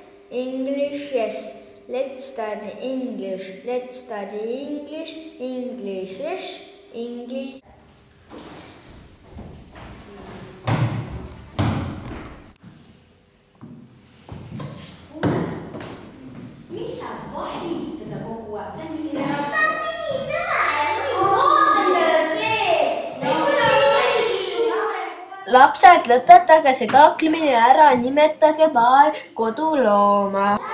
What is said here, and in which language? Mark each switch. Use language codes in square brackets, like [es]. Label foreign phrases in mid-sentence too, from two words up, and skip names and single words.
[en] English, yes. Let's study English. Let's study English. English, yes. English. [et] Mis sa vahitada kogu aeg? Lapsed, lõpetage see kaklemine ära, nimetage paar kodulooma.